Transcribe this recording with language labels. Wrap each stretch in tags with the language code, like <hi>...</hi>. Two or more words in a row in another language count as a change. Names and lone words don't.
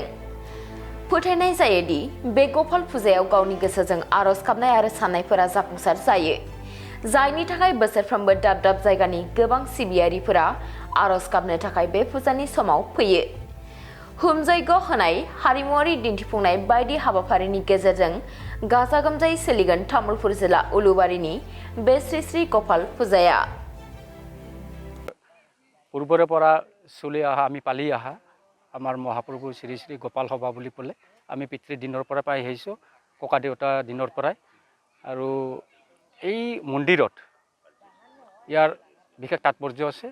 <brx>फोथायनाय जायोदि बे गपाल फुजायाव गावनि गोसोजों आरज गाबनाय आरो साननायफोरा जाफुंसार जायो, जायनि थाखाय बोसोरफ्रोमबो दाब दाब जायगानि गोबां सिबियारिफोरा आरज गाबनो थाखाय बे फुजानि समाव फैयो। हुम जयग होनाय, हारिमुआरि दिन्थिफुंनाय बायदि हाबाफारिनि गेजेरजों गाजा गोमजायै सोलिगोन तामुलपुर जिल्ला उलुबारिनि बे श्री श्री गपाल फुजाया।</brx> <as>পূৰ্বৰে পৰা চলি অহা আমি পালি অহা আমাৰ মহাপ্ৰভু শ্ৰী শ্ৰী গোপাল সভা বুলি ক'লে আমি পিতৃ দিনৰ পৰা পাই আহিছোঁ, ককা দেউতা দিনৰ পৰাই। আৰু এই মন্দিৰত ইয়াৰ বিশেষ তাৎপৰ্য আছে।</as>